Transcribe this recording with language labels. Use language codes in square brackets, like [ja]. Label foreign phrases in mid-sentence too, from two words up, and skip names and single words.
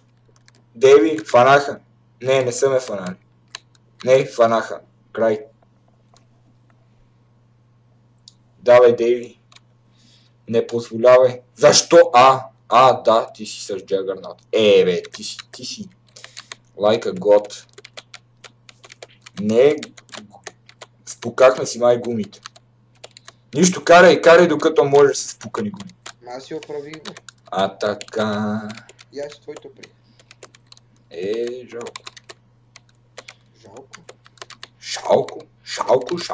[bg] Дейви, фанаха. Не са ме фанали. Не, фанаха. Край. Давай, Дейви. Не позволявай. Защо? Да, ти си с Джагърнат. Бе, ти си. [en] Like a god. [bg] Не, спукахме си май гумите. Нищо, карай докато можеш с спукани гуми. Аз си оправих го. Така. И аз твоето при. Жалко. Жалко?